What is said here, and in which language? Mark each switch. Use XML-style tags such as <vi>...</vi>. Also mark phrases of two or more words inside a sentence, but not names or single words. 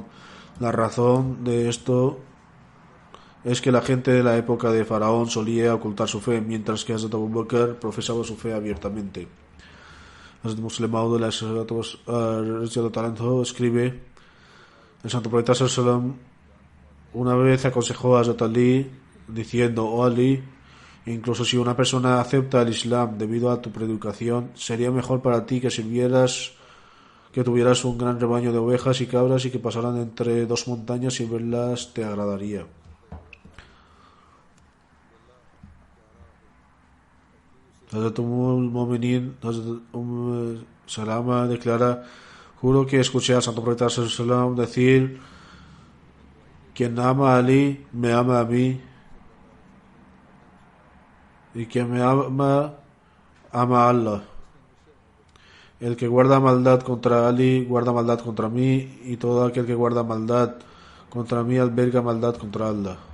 <es>La razón de esto es que la gente de la época de Faraón solía ocultar su fe, mientras que Hazrat Abu Bakr profesaba su fe abiertamente. Hazrat Muslim Maud escribe: el santo profeta</es> <ar>صلى الله عليه وسلم</ar> <es>una vez aconsejó a Hazrat Ali diciendo: oh Ali, incluso si una persona acepta el Islam debido a tu predicación, sería mejor para ti que tuvieras un gran rebaño de ovejas y cabras y que pasaran entre dos montañas, y verlas te agradaría. Hazrat Mu'minin Salama declara: juro que escuché al santo profeta</es> <ar>صلى الله عليه وسلم</ar> <es>decir: quien ama a Ali me ama a mí, y quien me ama ama a Allah. El que guarda maldad contra Ali guarda maldad contra mí, y todo aquel que guarda maldad contra mí alberga maldad contra Allah.</es>